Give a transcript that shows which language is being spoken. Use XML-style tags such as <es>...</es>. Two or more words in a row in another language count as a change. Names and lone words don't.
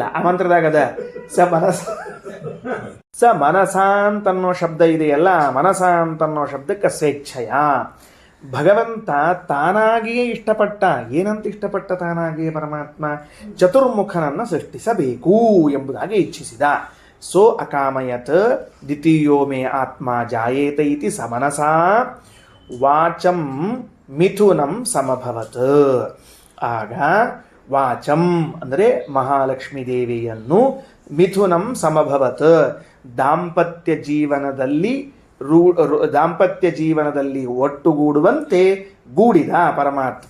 <kn>ಆ ಮಂತ್ರದಾಗದ ಸ ಮನಸ ಅಂತನ್ನೋ ಶಬ್ದ ಇದೆಯಲ್ಲ, ಮನಸ ಅಂತನ್ನೋ ಶಬ್ದಕ್ಕೆ ಸ್ವೇಚ್ಛೆಯ. ಭಗವಂತ ತಾನಾಗಿಯೇ ಇಷ್ಟಪಟ್ಟ. ಏನಂತ ಇಷ್ಟಪಟ್ಟ ತಾನಾಗಿಯೇ ಪರಮಾತ್ಮ? ಚತುರ್ಮುಖನನ್ನು ಸೃಷ್ಟಿಸಬೇಕು ಎಂಬುದಾಗಿ ಇಚ್ಛಿಸಿದ.</kn> <sa>ಸೋ ಅಕಾಮಯತ್ ದ್ವಿತೀಯೋ ಮೇ ಆತ್ಮ ಜಾಯೇತ ಇತಿ ಸಮನಸ ವಾಚಂ ಮಿಥುನಂ ಸಮಭವತ್.</sa> <kn>ಆಗ ವಾಚಂ ಅಂದರೆ ಮಹಾಲಕ್ಷ್ಮೀ ದೇವಿಯನ್ನು</kn> <sa>ಮಿಥುನಂ ಸಮಭವತ್</sa> <kn>ದಾಂಪತ್ಯ ಜೀವನದಲ್ಲಿ ಒಟ್ಟುಗೂಡುವಂತೆ ಗೂಡಿದ ಪರಮಾತ್ಮ.</kn>